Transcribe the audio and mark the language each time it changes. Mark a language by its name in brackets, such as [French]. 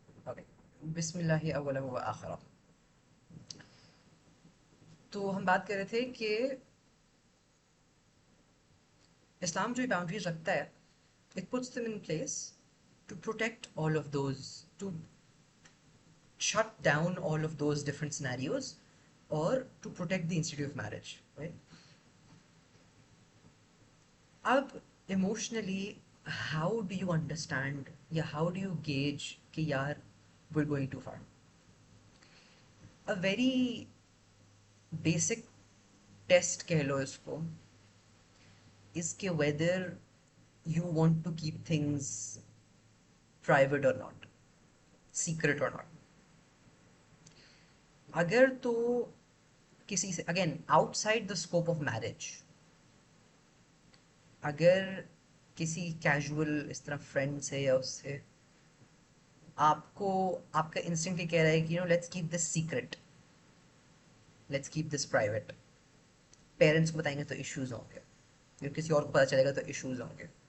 [English] okay, [Arabic] बिस्मिल्लाह अव्वलहु व आखिरह। [Hindi] तो हम बात कर रहे थे कि इस्लाम जो बाउंड्रीज रखता है, [English] it puts them in place to protect all of those, to shut down all of those different scenarios or to protect the institute of marriage, right? अब emotionally, how do you understand या how do you gauge [Hindi] कि यार [English] we're going too far? A very basic test [Hindi] कह लो इसको [English] is कि whether you want to keep things private or not, secret or not. [Hindi] अगर तो किसी से [English] again outside the scope of marriage, [Hindi] अगर किसी कैजुअल इस तरह फ्रेंड से या उससे आपको आपका इंस्टिंक्ट ये कह रहा है कि [English] let's keep this secret, let's keep this private, [Hindi] parents को बताएंगे तो इश्यूज होंगे, फिर किसी और को पता चलेगा तो इश्यूज होंगे,